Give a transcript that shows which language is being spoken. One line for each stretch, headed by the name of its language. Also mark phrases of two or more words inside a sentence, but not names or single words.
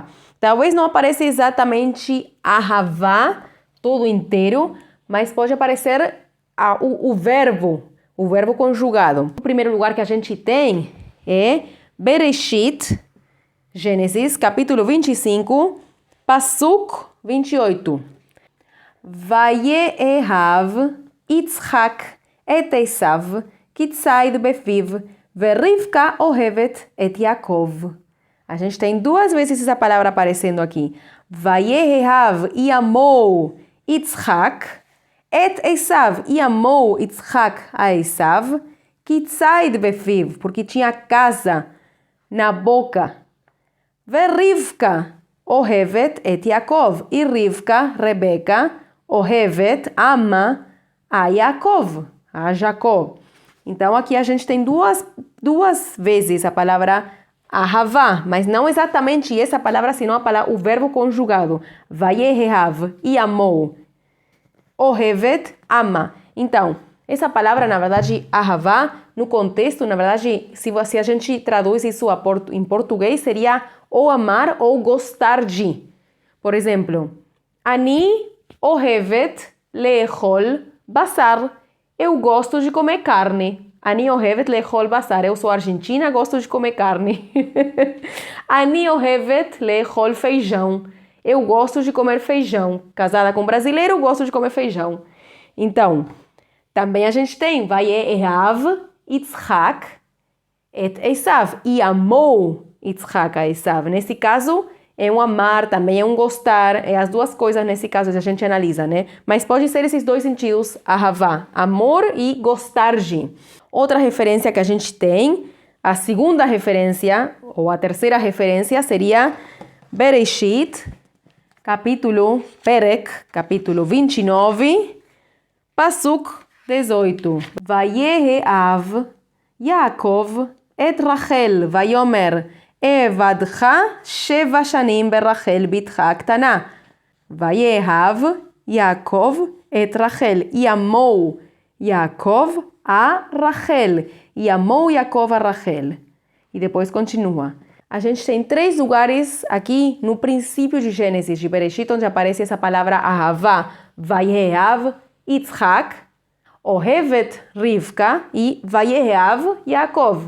Portuguese: Talvez não apareça exatamente ahavá todo inteiro, mas pode aparecer o verbo conjugado. O primeiro lugar que a gente tem é Bereshit, Gênesis, capítulo 25, Pasuk 28.
Hebrew: ויאהב יצחק את עשו כי ציד בפיו ורבקה אהבת את יעקב.
Portuguese: A gente tem duas vezes essa palavra aparecendo aqui. Vayehav e amou
Hebrew: יצחק את עשו
Portuguese: e amou Yitzchak a Esav
Hebrew: כי ציד בפיו,
Portuguese: porque tinha casa na boca.
Hebrew: ורבקה אהבת את יעקב.
Portuguese: E Rivka, Rebeca, ohevet, ama a Yaakov, a Jacó. Então, aqui a gente tem duas vezes a palavra ahavá, mas não exatamente essa palavra, senão o verbo conjugado. Vayehav, e amou. Ohevet, ama. Então, essa palavra, na verdade, ahavá, no contexto, na verdade, se a gente traduz isso em português, seria ou amar ou gostar de. Por exemplo,
Hebrew: אני אוהבת לאכול בשר.
Portuguese: Eu gosto de comer carne.
Hebrew: אני אוהבת לאכול בשר.
Portuguese: Eu sou argentina, gosto de comer carne.
Hebrew: אני אוהבת לאכול feijão.
Portuguese: Eu gosto de comer feijão. Casada com brasileiro, gosto de comer feijão. Então, também a gente tem
Hebrew: ויאהב יצחק את עשו.
Portuguese: E amou Yitzchak a Esav. Nesse caso, é um amar, também é um gostar, é as duas coisas nesse caso a gente analisa, né? Mas pode ser esses dois sentidos, ahavá, amor e gostar de. Outra referência que a gente tem, a segunda referência, ou a terceira referência, seria Bereshit, capítulo 29, Pasuk 18.
Hebrew: Vayehav יעקב את רחל ויאמר אעבדך 7 שנים ברחל בתך הקטנה. ויאהב יעקב את רחel.
Portuguese: E amou Yaakov a Rachel. E amou Yaakov a Rachel. E depois continua. A gente tem 3 lugares aqui no princípio de Gênesis, de Bereshit, onde aparece essa palavra Ahavá.
Hebrew: ויאהב יצחק אהבת רבקה e ויאהב יעקב.